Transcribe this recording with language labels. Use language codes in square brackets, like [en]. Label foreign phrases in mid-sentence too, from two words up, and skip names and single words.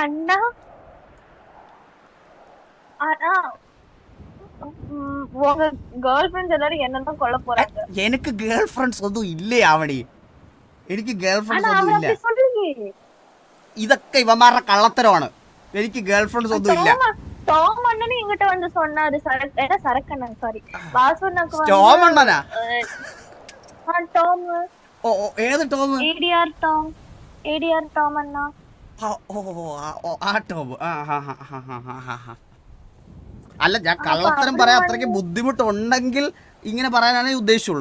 [ml] എനിക്ക് [en] girl friends [ml] ഒന്നും ഇല്ലേ ആവണി? എനിക്ക് [en] girl friends [ml] ഒന്നും ഇല്ല. ഇതൊക്കെ ഇവന്മാരുടെ കള്ളത്തരമാണ്. എനിക്ക് [en] girl friends [ml] ഒന്നും ഇല്ല. ടോം അണ്ണനെ ഇങ്ങോട്ട് വന്ന് [ta] சொன்னாரு. சரக்கண்ணன், சாரி, வாசுண்ணாக்கு வந்து [ml] ടോം അണ്ണനാ? ടോം. ഓ, ഏത് ടോം? ADR ടോം അണ്ണ. ആ ടോം. അല്ല, ഞാൻ കള്ളത്തരം പറയാൻ അത്രയ്ക്ക് ബുദ്ധിമുട്ടുണ്ടെങ്കിൽ ഇങ്ങനെ പറയാനാണ് ഉദ്ദേശിച്ചുള്ളൂ.